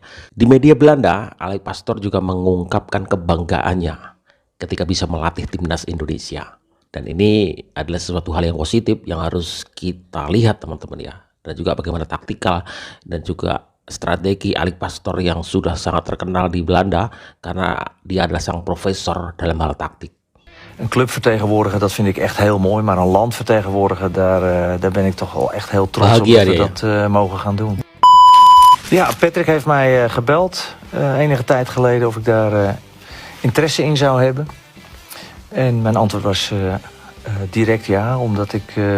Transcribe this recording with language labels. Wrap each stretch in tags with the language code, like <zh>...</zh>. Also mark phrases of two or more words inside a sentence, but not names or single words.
<id>Di media Belanda, Alex Pastoor juga mengungkapkan kebanggaannya ketika bisa melatih timnas Indonesia. Dan ini adalah sesuatu hal yang positif yang harus kita lihat, teman-teman ya. Dan juga bagaimana taktikal dan juga strategi Alex Pastoor yang sudah sangat terkenal di Belanda karena dia adalah sang profesor dalam hal taktik.</id> <nl>Een club vertegenwoordigen, dat vind ik echt heel mooi. Maar een land vertegenwoordigen, daar ben ik toch wel echt heel trots</nl> <id>Bahagia</id> <nl>op dat we</nl> <id>dia,</id> <nl>dat mogen gaan doen. Ja, Patrick heeft mij gebeld enige tijd geleden of ik daar interesse in zou hebben. En mijn antwoord was direct ja, omdat ik...</nl>